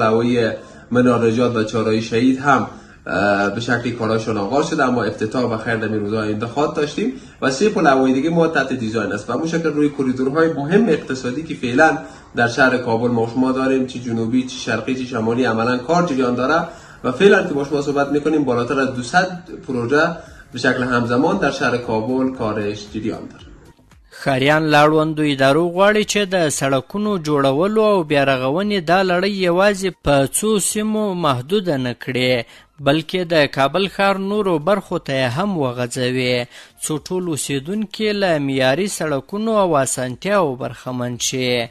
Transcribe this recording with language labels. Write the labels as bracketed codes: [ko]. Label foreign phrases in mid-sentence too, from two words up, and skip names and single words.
[fa] هوایی منار نجات و چهارراه شهید هم به شکلی کاراشون آغاز شده، اما افتتاح و خیر در روزهای آینده خواهد داشتیم و 3 پل هوایی دیگه ما تحت دیزاین است و همون شکل روی کریدورهای مهم اقتصادی که فعلا در شهر کابل ما شما داریم، چه جنوبی چه شرقی چه شمالی، عملا کار جریان داره و فعلا که با شما صحبت میکنیم بالاتر از 200 پروژه به شکل همزمان در شهر کابل کارش جریان داره. [ps] ښاریان لاړوندو ادارو غواړي چې د سړکونو جوړولو او بیارغونې دا لړۍ یوازې په څو سیمو محدوده نه کړي، بلکې د کابل ښار نورو برخو ته هم وغځوي، څو ټول اوسیدونکي له معیاري سړکونو او اسانتیاو برخمن شي.